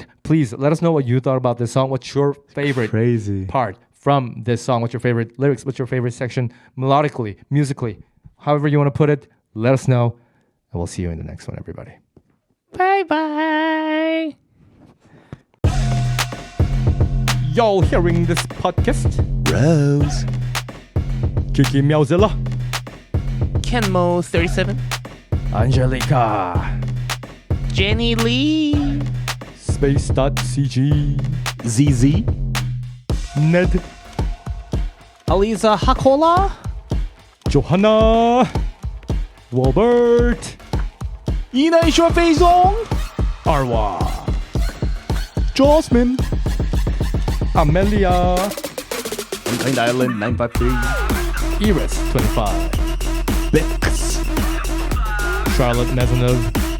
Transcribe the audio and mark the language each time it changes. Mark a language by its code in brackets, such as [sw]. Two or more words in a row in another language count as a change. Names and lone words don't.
[en] Please let us know what you thought about this song. What's your favorite part from this song? What's your favorite lyrics? What's your favorite section melodically, musically? However you want to put it, let us know. And we'll see you in the next one, everybody. Bye-bye. Y'all hearing this podcast? Rose. Kiki Meowzilla. Kenmo 37, Angelica. Jenny Lee, Space.cg. ZZ. Ned. Aliza Hakola, Johanna. Robert. 一内说飞松 Arwa. Jasmine. Amelia. Contained Island 953. Iris 25. Felix. Charlotte Mezanov.